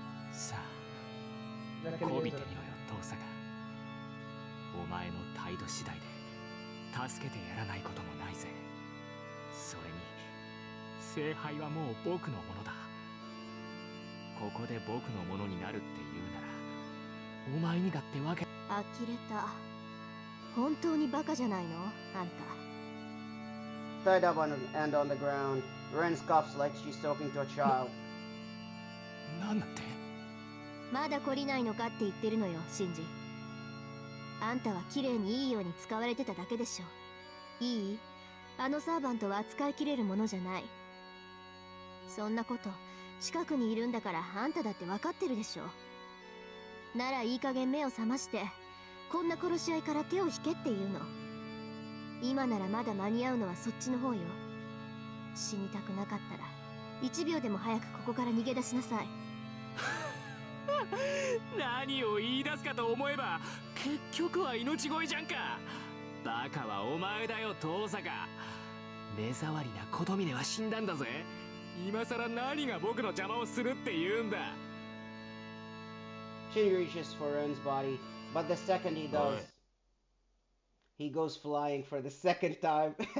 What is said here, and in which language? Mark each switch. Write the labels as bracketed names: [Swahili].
[Japanese] さあ、こびてみろよ、遠坂。お前の態度次第で助けてやらないこともないぜ。それに聖杯はもう僕のものだ。ここで僕のものになるって言うならお前にだってわけ。呆れた。本当にバカじゃないのあんた。 [English] Tied up and on the ground, Ren scoffs like she's talking to a child. [Japanese] なんだって。まだ懲りないのかって言ってるのよ、シンジ。あんたは綺麗にいいように使われてただけでしょ。いい？あのサーバントは扱いきれるものじゃない。そんなこと近くにいるんだからあんただって分かってるでしょ。ならいい加減目を覚まして、こんな殺し合いから手を引けっていうの。今ならまだ間に合うのはそっちの方よ。死にたくなかったら1秒でも早くここから逃げ出しなさい。何を言い出すかと思えば結局は命乞いじゃんか。バカはお前だよ遠坂。目障りな琴峰は死んだんだぜ。今さら何が僕の邪魔をするって言うんだ。 [English] Shinji reaches for Ren's body, but the second he does, he goes flying for the second time.